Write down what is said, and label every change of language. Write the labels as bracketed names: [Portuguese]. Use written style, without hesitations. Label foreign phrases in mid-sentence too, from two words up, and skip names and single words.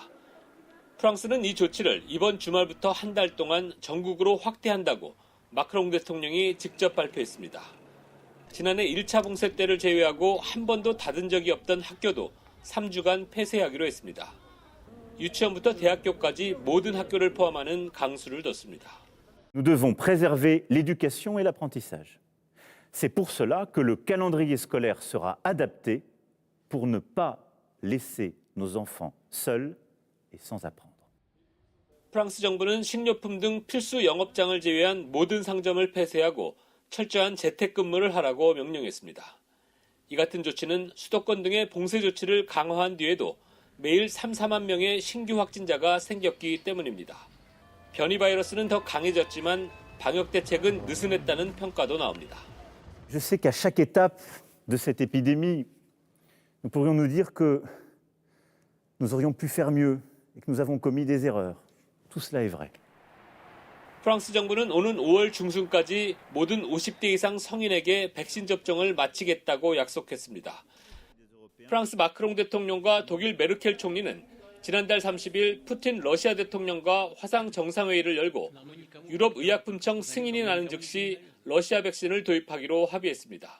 [Korean] 프랑스는 이 조치를 이번 주말부터 한 달 동안 전국으로 확대한다고 마크롱 대통령이 직접 발표했습니다. 지난해 1차 봉쇄 때를 제외하고 한 번도 닫은 적이 없던 학교도 3주간 폐쇄하기로 했습니다. 유치원부터 대학교까지 모든 학교를 포함하는 강수를 뒀습니다. [French] Nous devons préserver l'éducation et l'apprentissage. C'est pour cela que le calendrier scolaire sera adapté pour ne pas laisser nos enfants seuls et sans apprendre. [Korean] 프랑스 정부는 식료품 등 필수 영업장을 제외한 모든 상점을 폐쇄하고 철저한 재택근무를 하라고 명령했습니다. 이 같은 조치는 수도권 등의 봉쇄 조치를 강화한 뒤에도 매일 3-4만 명의 신규 확진자가 생겼기 때문입니다. 변이 바이러스는 더 강해졌지만 방역 대책은 느슨했다는 평가도 나옵니다. [French] Je sais qu'à chaque étape de cette épidémie, nous pourrions nous dire que nous aurions pu faire mieux et que nous avons commis des erreurs. Tout cela est vrai. [Korean] 프랑스 정부는 오는 5월 중순까지 모든 50대 이상 성인에게 백신 접종을 마치겠다고 약속했습니다. 프랑스 마크롱 대통령과 독일 메르켈 총리는 지난달 30일 푸틴 러시아 대통령과 화상 정상회의를 열고 유럽의약품청 승인이 나는 즉시 러시아 백신을 도입하기로 합의했습니다.